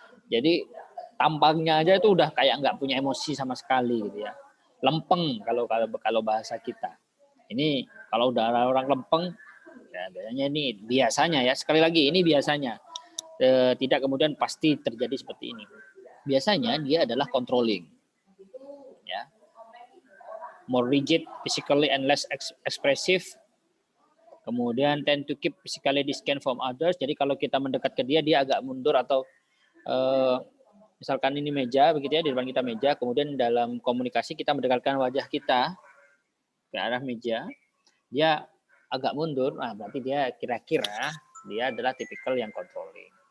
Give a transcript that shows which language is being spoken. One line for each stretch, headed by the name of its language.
Indonesian: Jadi tampangnya aja itu udah kayak nggak punya emosi sama sekali gitu ya. Lempeng kalau bahasa kita. Ini kalau udah orang lempeng, ya biasanya ini biasanya ya, sekali lagi ini biasanya. Tidak kemudian pasti terjadi seperti ini. Biasanya dia adalah controlling.
English: Ya. More rigid physically and less expressive
Indonesian: Kemudian
English: tend to keep physically distant from others.
Indonesian: Jadi kalau kita mendekat ke dia, dia agak mundur atau misalkan ini meja begitu ya, di depan kita meja, kemudian dalam komunikasi kita mendekatkan wajah kita ke arah meja, dia agak mundur, nah berarti dia kira-kira dia adalah tipikal yang controlling.